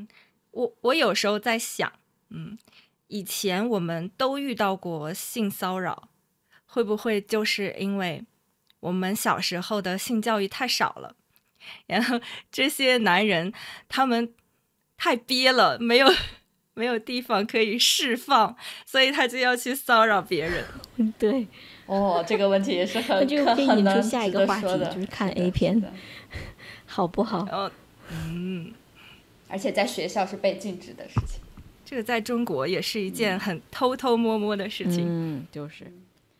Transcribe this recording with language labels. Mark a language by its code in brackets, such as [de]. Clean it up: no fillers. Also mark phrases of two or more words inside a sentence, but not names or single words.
[zh] 我有時候在想，以前我們都遇到過性騷擾，會不會就是因為我們小時候的性教育太少了，然後這些男人他們太憋了，沒有地方可以釋放，所以他就要去騷擾別人。對。這個問題也是很就可以引出下一個話題，就是看 A 片好不好？而且在學校是被禁止的事情，這個在中國也是一件很偷偷摸摸的事情。就是